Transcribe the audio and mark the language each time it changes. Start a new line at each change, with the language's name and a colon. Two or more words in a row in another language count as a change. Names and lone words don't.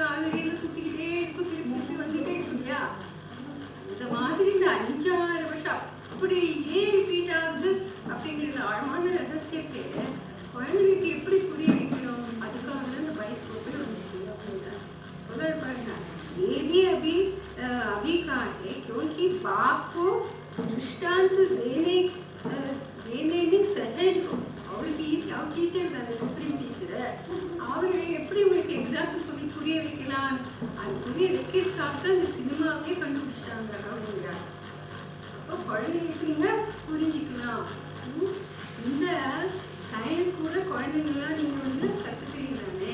Tamil: அதுல சுத்திக்கிட்டே இருக்கும், திருப்பி வந்துட்டே இருக்கும் இல்லையா. இந்த மாதிரி இந்த 5-6 வருஷம் அப்படி ஏன் ரிப்பீட் ஆகுது அப்படிங்கிறது ஆழமான ரகசியத்தை குழந்தைகளுக்கு எப்படி புரிய வைக்கணும், அதுக்காக தான் இந்த பயோஸ்கோப்பே வந்துருக்கு. முதல் பாருங்க,
Hindi: ये भी अभी काटे क्योंकि बाप को दृष्टांत देने में सहज हो.
Tamil: அவர் டீச்சர் தானே,
English: supreme teacher.
Tamil: அவரை எப்படி உங்களுக்கு எக்ஸாம்பிள் சொல்லி புரிய வைக்கலாம், அது புரிய வைக்கிறதுக்காக தான் இந்த சினிமாவே கண்டுபிடிச்சிட்டாங்க அப்படிங்கிறார். அப்போ குழந்தைங்களுக்கு நீங்க புரிஞ்சுக்கலாம். இந்த சயின்ஸ் கூட குழந்தைங்களாம் நீங்க வந்து கத்துக்கிறீங்களே.